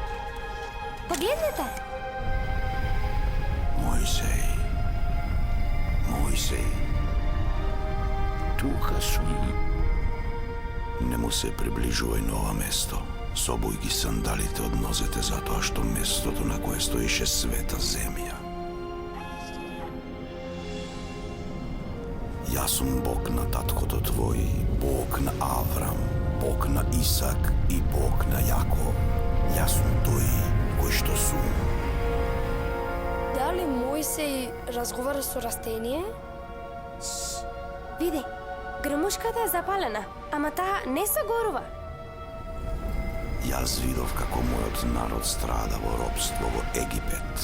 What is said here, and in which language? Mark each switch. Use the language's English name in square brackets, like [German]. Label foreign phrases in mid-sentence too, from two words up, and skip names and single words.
[Macedonian] Погледнете! Мојсеј, tuka sum. Nemu se približuj na ova mesto. Sobuj gi sandalite od nozete zato što mestото na koje stojiše sveta zemlja. Ja sum Bog na tatkото tvoji, Bog na Avram, Bog na Isak i Bog na Jakov. Ja sum той koji što sum. Дали Мојсей разговара со растение? Види, грмушката е запалена, ама таа не се горува. Јас видов како мојот народ страда во робство во Египет.